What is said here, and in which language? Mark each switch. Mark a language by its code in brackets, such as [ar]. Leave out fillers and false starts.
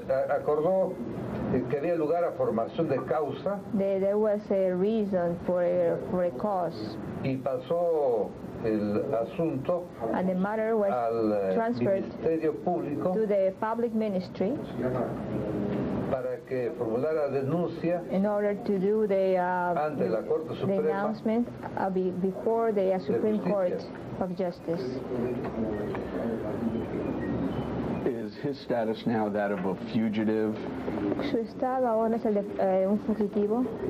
[es] acordó que había lugar a formación de causa. [en] There was a reason for a cause. [es] Y pasó el asunto [en] And the matter was [es] al [en] transferred [es] Ministerio Público [en] to the public ministry [es] para que formulara denuncia [en] in order to do the [es] ante la Corte [en] the [es] Suprema [en] announcement before the Supreme Court of Justice. Is his status now that of a fugitive? [es] ¿Su estado ahora es el de un fugitivo?